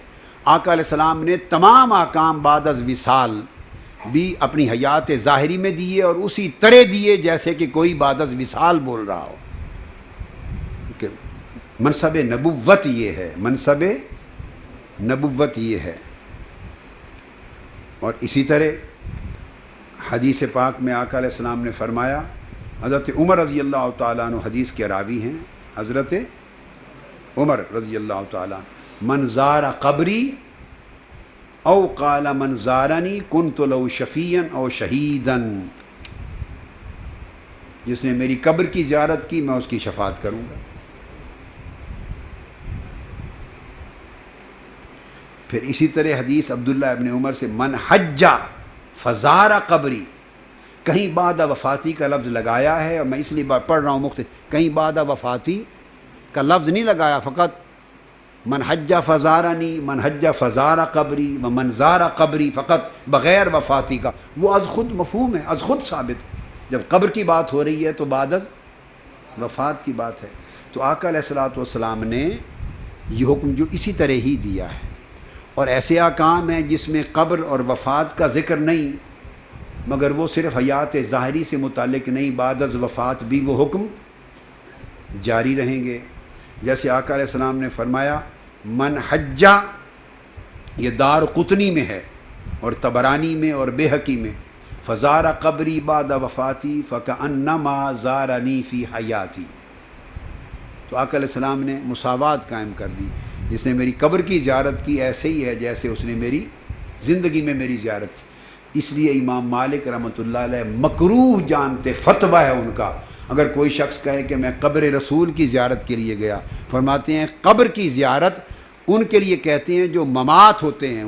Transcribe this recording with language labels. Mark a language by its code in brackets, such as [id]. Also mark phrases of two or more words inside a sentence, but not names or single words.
[ur] آقا علیہ السلام نے تمام احکام بعد از وصال بھی اپنی حیات ظاہری میں دیے اور اسی طرح دیے جیسے کہ کوئی بعد از وصال بول رہا ہو، کہ منصب نبوت یہ ہے، منصب نبوت یہ ہے۔ اور اسی طرح حدیث پاک میں آقا علیہ السلام نے فرمایا، حضرت عمر رضی اللہ تعالیٰ عنہ حدیث کے راوی ہیں، حضرت عمر رضی اللہ تعالیٰ عنہ، [ar] من زار قبری او قال من زارنی کنت لو شفیعا او شہیدن، [ur] جس نے میری قبر کی زیارت کی میں اس کی شفاعت کروں گا۔ پھر اسی طرح حدیث عبداللہ ابن عمر سے [ar] من حج فزار قبری، [ur] کہیں [ar] بعد وفاتی [ur] کا لفظ لگایا ہے، اور میں اس لیے پڑھ رہا ہوں مختلف، کہیں [ar] بعد وفاتی [ur] کا لفظ نہیں لگایا، فقط [ar] من حج فزارنی، من حج فزار قبری و من زار قبری، [ur] فقط بغیر وفاتی کا، وہ از خود مفہوم ہے، از خود ثابت ہے۔ جب قبر کی بات ہو رہی ہے تو بعد از وفات کی بات ہے۔ تو آقا علیہ الصلوۃ والسلام نے یہ حکم جو اسی طرح ہی دیا ہے، اور ایسے احکام ہیں جس میں قبر اور وفات کا ذکر نہیں، مگر وہ صرف حیات ظاہری سے متعلق نہیں، بعد از وفات بھی وہ حکم جاری رہیں گے۔ جیسے آقا علیہ السلام نے فرمایا [ar] من حجہ، [ur] یہ دار قطنی میں ہے اور طبرانی میں اور بیہقی میں، [ar] فزار قبری بعد وفاتی فکأنما زارنی فی حیاتی، [ur] تو آقا علیہ السلام نے مساوات قائم کر دی، جس نے میری قبر کی زیارت کی ایسے ہی ہے جیسے اس نے میری زندگی میں میری زیارت کی۔ اس لیے امام مالک رحمۃ اللہ علیہ مکروہ جانتے، فتویٰ ہے ان کا، اگر کوئی شخص کہے کہ میں قبر رسول کی زیارت کے لیے گیا، فرماتے ہیں قبر کی زیارت ان کے لیے کہتے ہیں جو ممات ہوتے ہیں۔